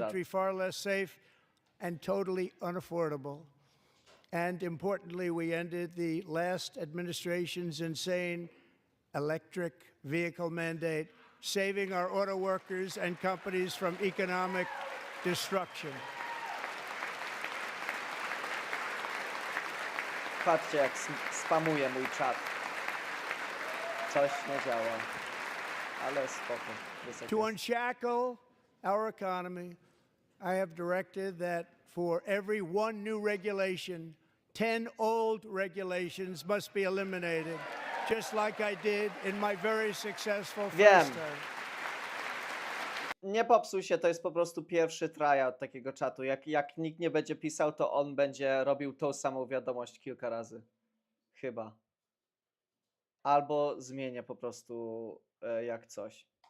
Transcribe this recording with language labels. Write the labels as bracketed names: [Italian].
[English] country far less safe and totally unaffordable. And importantly, we ended the last administration's insane electric vehicle mandate, saving our auto workers and companies from economic destruction. [Polish] Patrzcie, jak spamuje mój czat. Coś nie działa. Ale spoko. Jest jak To jest. [English] unshackle our economy, I have directed that for every one new regulation, 10 old regulations must be eliminated, just like I did in my very successful [Polish] Wiem. [English] first term. [Polish] Nie popsuj się, to jest po prostu pierwszy tryout takiego czatu. Jak nikt nie będzie pisał, to on będzie robił tą samą wiadomość kilka razy. Chyba. Albo zmienię po prostu jak coś.